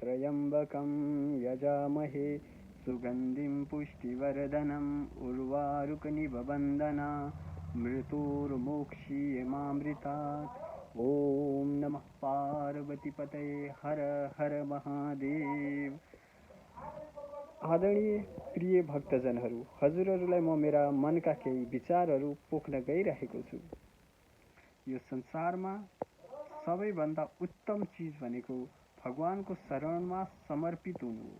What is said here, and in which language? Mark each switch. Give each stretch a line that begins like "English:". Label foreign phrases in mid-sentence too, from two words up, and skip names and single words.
Sanskrit: त्र्यम्बकं यजामहे सुगन्धिं पुष्टिवर्धनम् उर्वारुकमिव बन्धना मृत्युर्मोक्षीयमामृतात्। ओम नमः पार्वतीपतये हर हर महादेव।
Nepali: आदरणीय प्रिय भक्तजनहरू, हजुरहरूलाई म मेरा मनका केही विचारहरू पोख्न गइरहेको छु। यो संसारमा सबैभन्दा उत्तम चीज भनेको भगवानको शरणमा समर्पित हुनु हो।